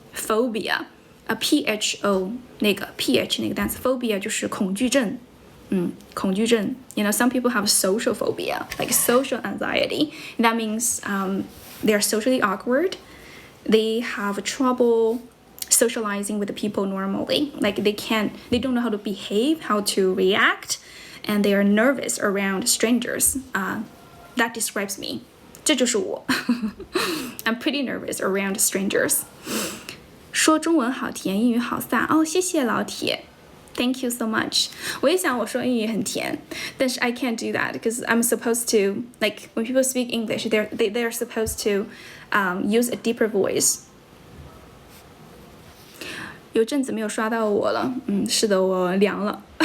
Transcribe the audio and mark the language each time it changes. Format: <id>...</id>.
<zh>Phobia, PHO 那个 PH 那个单词 phobia 就是恐惧症。恐惧症。</zh> <en>You know, some people have social phobia, like social anxiety. That means they're socially awkward. They have trouble socializing with the people normally. Like they don't know how to behave, how to react, and they are nervous around strangers. That describes me.</en> <zh>这就是我。</zh> <en>I'm pretty nervous around strangers.</en> <zh>说中文好甜，英语好飒。哦，谢谢老铁。</zh> <en>Thank you so much.</en> <zh>我也想我说英语很甜，但是</zh> <en>I can't do that because I'm supposed to, like when people speak English, they're supposed to use a deeper voice.</en> <zh>有阵子没有刷到我了，是的，我凉了。</zh>